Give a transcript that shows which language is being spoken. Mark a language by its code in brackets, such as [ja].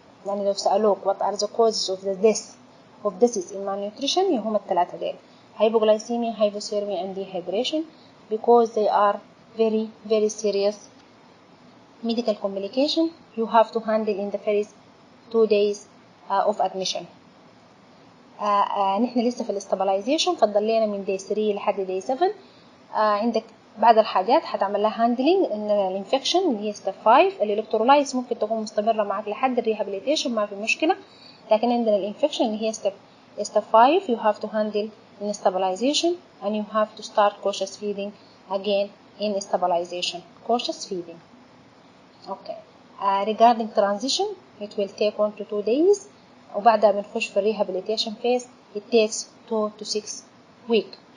[ar] يعني لو سألوك [en] what are the causes of the deaths in malnutrition [ar] هم الثلاثة ديل: [en] hypoglycemia, hypothermia and dehydration, because they are very very serious medical complication you have to handle in the first 2 days of admission. [ar] نحن لسه في الاستابلايزيشن، فضل لنا من day 3 لحد day 7. عندك بعض الحاجات هتعمل لها هاندلينج، ان الانفكشن اللي هي ستيب 5، الالكترولايتس ممكن تكون مستمره معك لحد الريهابيليتيشن ما في مشكله، لكن عندنا الانفكشن اللي هي ستيب 5 [en] you have to handle in stabilization and you have to start cautious feeding [ar] again in stabilization, cautious feeding. [en] Okay, regarding transition it will take 1 to 2 days، [ar] وبعدها بنخش في [en] rehabilitation phase it takes 2 to 6 weeks.